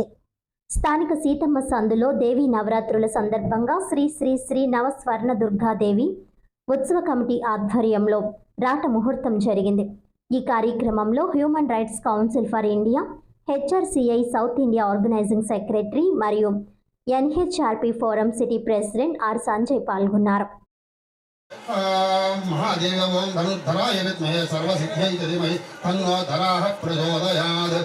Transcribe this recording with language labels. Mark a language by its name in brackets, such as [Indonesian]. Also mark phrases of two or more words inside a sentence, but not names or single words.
[Telugu] స్థానిక సీతమ్మ సందులో దేవీ నవరాత్రుల సందర్భంగా శ్రీ శ్రీ శ్రీ నవస్వర్ణ దుర్గాదేవి ఉత్సవ కమిటీ ఆధ్వర్యంలో రాట ముహూర్తం జరిగింది. ఈ కార్యక్రమంలో హ్యూమన్ రైట్స్ కౌన్సిల్ ఫర్ ఇండియా, హెచ్ఆర్సిఐ [English] South India Organising Secretary [Telugu] మరియు ఎన్హెచ్ఆర్పి ఫోరం [English] City President [Telugu] ఆర్ సంజయ్ పాల్గొన్నారు. [Sanskrit] महादेव ओम धनुर्धराय विद्महे सर्वसिद्ध्यै धीमहि तन्नो धराः प्रचोदयात्.